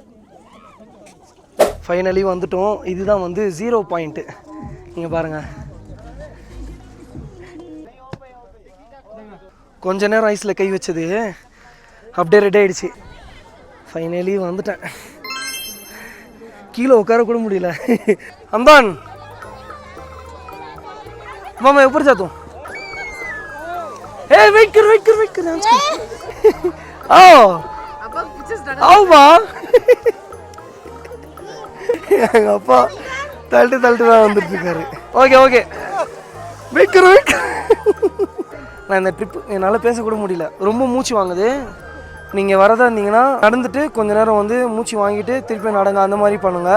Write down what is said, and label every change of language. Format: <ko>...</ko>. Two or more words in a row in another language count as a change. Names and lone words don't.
<ta>ஃபைனலி வந்துட்டோம். இதுதான் வந்து 0 பாயிண்ட்டு. நீங்கள் பாருங்கள், கொஞ்ச நேரம் ஐஸில் கை வச்சது அப்படியே ரெடி ஆகிடுச்சு. ஃபைனலி வந்துட்டேன். கீழே உட்கார கூட முடியல.</ta> <hi>அம்பான் मामा ऊपर जा तू।</hi> <en>Hey, wait</en> <hi>कर। आओ। अब पिक्चर्स</hi> <ta>ஆமா எங்கள் அப்பா தள்ளிட்டு தான் வந்துட்டு இருக்காரு. ஓகே ஓகே வைக்கிறேன். நான் இந்த ட்ரிப் என்னால் பேசக்கூட முடியல, ரொம்ப மூச்சு வாங்குது. நீங்கள் வரதா இருந்தீங்கன்னா நடந்துட்டு கொஞ்ச நேரம் வந்து மூச்சு வாங்கிட்டு திருப்பி நடங்க, அந்த மாதிரி பண்ணுங்கள்.</ta>